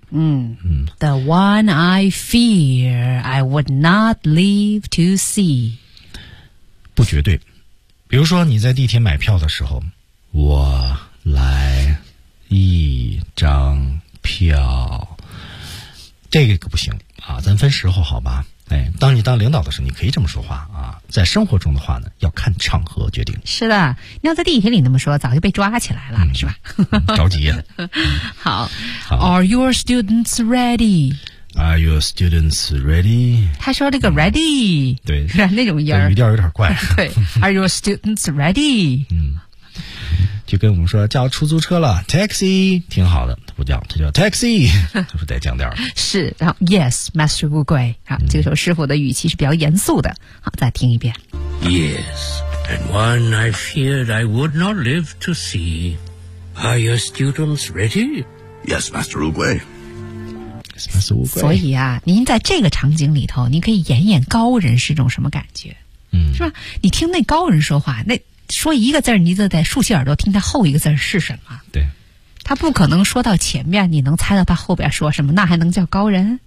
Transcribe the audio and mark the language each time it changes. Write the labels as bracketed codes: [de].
[en] The one I fear I would not live to see [zh] 不绝对比如说你在地铁买票的时候我来一张票这个不行啊，咱分时候好吧、当你当领导的时候你可以这么说话啊。在生活中的话呢，要看场合决定。是的，要在电影里那么说，早就被抓起来了，是吧？着急呀、啊。 [en] 好 ，Are your students ready？ Are your students ready? [zh] 他说这个 ready、嗯、对那种音儿语调有点怪 [en] 对 Are your students ready? [zh] 嗯，就跟我们说叫出租车了 taxi 挺好的他不叫他叫 taxi 就是得降调是然后 [en] yes Master [zh] 乌龟、啊嗯、这个时候师傅的语气是比较严肃的好再听一遍 [en] Yes and one I feared I would not live to see Are your students ready? Yes Master 乌龟 [zh] 所以啊您在这个场景里头您可以演演高人是种什么感觉嗯，是吧你听那高人说话那说一个字你就得竖起耳朵听他后一个字是什么对他不可能说到前面你能猜到他后边说什么那还能叫高人